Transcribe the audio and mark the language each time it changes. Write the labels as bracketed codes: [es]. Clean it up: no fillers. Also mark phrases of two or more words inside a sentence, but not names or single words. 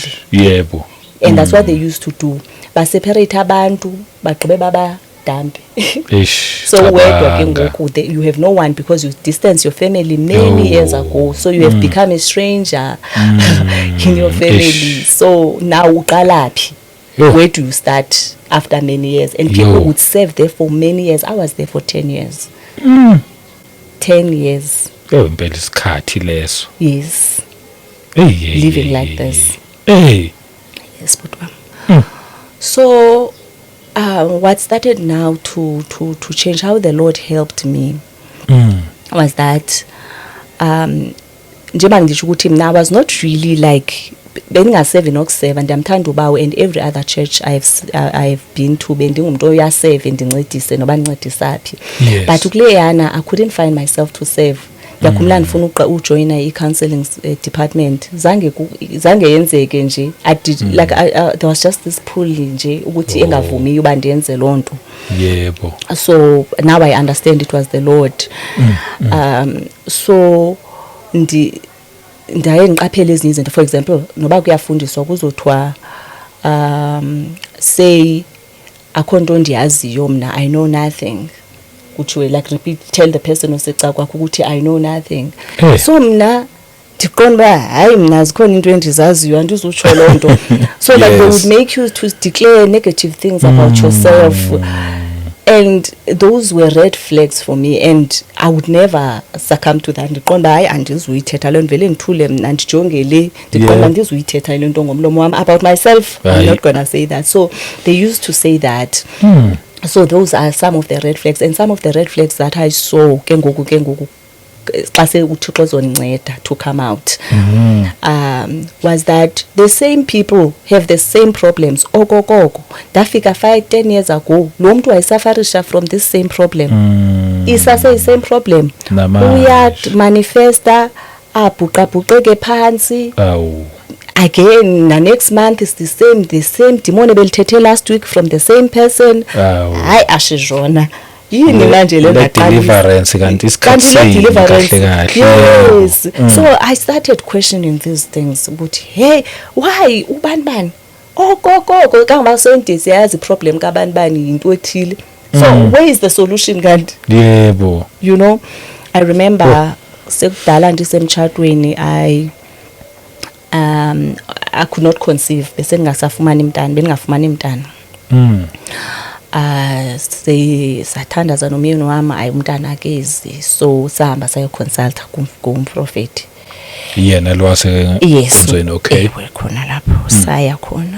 [zu] yebo [en] and that's what they used to do ba separate [xh] abantu bagqibe baba dampe so wedwa ke ngoku [en] you have no one because you distance your family many years ago so you have become a stranger in your family so now uqalaphi where do you start after many years and people would serve there for many years I was there for 10 years 10 years [zu] impela isikhathi leso [en] yes living like this yes but so what started now to change how the Lord helped me was [xh] that [zu] njengoba ngidisho ukuthi mina [en] I was not really like [xh] bengingaseve nokuseva ndiyamthanda ubawo [en] and every other church I've been to [xh] bendingumuntu oyaseve ndincedise noba ndincedisaphi but kuleyana [en] I couldn't find myself to serve [xh] yakhumla ndifuna ujoin i-counseling department zange yenzeke nje [en] like there was just this pull [xh] nje ukuthi engavumi uba ndiyenze lonto [zu] yebo [en] so now I understand it was the Lord so [xh] ndaye ngiqaphela ezinye izinto [en] for example [xh] noba kuyafundiswa kuzothiwa [en] say [xh] akho nto ndiyaziyo mna [en] I know nothing kuthiwe like repeat tell the person [xh] oseca kwakho ukuthi [en] I know nothing so [xh] mna ndiqonda hayi mna zikhona into endizaziyo andizutsho lonto [en] so that they would make you to declare negative things about yourself And those were red flags for me, and I would never succumb to that. [xh] Ndiqonda hayi andizuyithetha le nto vele ndithule mna ndijonge le ndiqonda andizuyithetha le nto ngomlomo wam [en] about myself. I'm not gonna say that. So they used to say that. So those are some of the red flags, and some of the red flags that I saw [xh] ke ngoku xa se uThixo ezondinceda [en] to come out was that the same people have the same problems okokoko. [xh] Ndafika 5-10 years ago lo mntu wayesafarisha [en] from this same problem [xh] isase [en] same problem [xh] uyamanifesta abhuqabhuqeke phantsi again na [en] next month is the same demon [xh] ebelithethe [en] last week from the same person. [zu] Hayi ashizona yini manje le deliverance kanti isikhathi kahle. [en] Yes. So I started questioning these things ukuthi hey why [xh] ubani okokoko kangamasondisi yazi [en] problem [xh] kabani into ethile. [en] So where is the solution kanti? [zu] Yebo. [en] You know, I remember [xh] sekudala ndisemtshatweni [en] I could not conceive [xh] bese ngingasafumani mntana bengingafumani mntana. Sathandaza nomyeni wami ayi umntana akezi, so sahamba sayo consult kumprofeti yena lo wasekhonzweni. Okay, [zu] khona lapho saya khona.